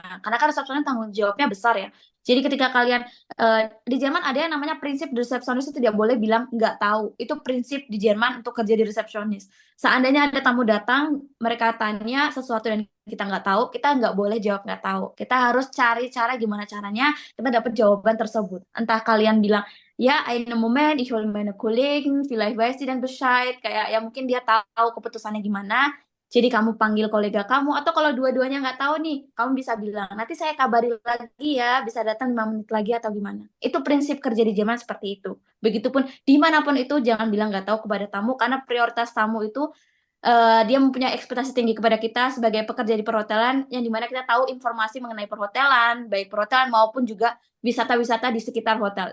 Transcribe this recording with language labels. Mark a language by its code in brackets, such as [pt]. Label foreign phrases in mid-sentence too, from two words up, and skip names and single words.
[id] Karena kan resepsionis tanggung jawabnya besar ya. Jadi ketika kalian di Jerman ada yang namanya prinsip di resepsionis itu tidak boleh bilang nggak tahu. Itu prinsip di Jerman untuk kerja di resepsionis. Seandainya ada tamu datang, mereka tanya sesuatu yang kita nggak tahu, kita nggak boleh jawab nggak tahu. Kita harus cari cara gimana caranya kita dapat jawaban tersebut. Entah kalian bilang, ya, [de] einen Moment, ich hole meine Kollegen, vielleicht weiß sie dann Bescheid. [id] Kayak ya mungkin dia tahu keputusannya gimana. Jadi kamu panggil kolega kamu, atau kalau dua-duanya nggak tahu nih, kamu bisa bilang, nanti saya kabari lagi ya, bisa datang 5 menit lagi atau gimana. Itu prinsip kerja di Jerman seperti itu. Begitupun dimanapun itu, jangan bilang nggak tahu kepada tamu, karena prioritas tamu itu dia mempunyai ekspektasi tinggi kepada kita sebagai pekerja di perhotelan, yang dimana kita tahu informasi mengenai perhotelan, baik perhotelan maupun juga wisata-wisata di sekitar hotel.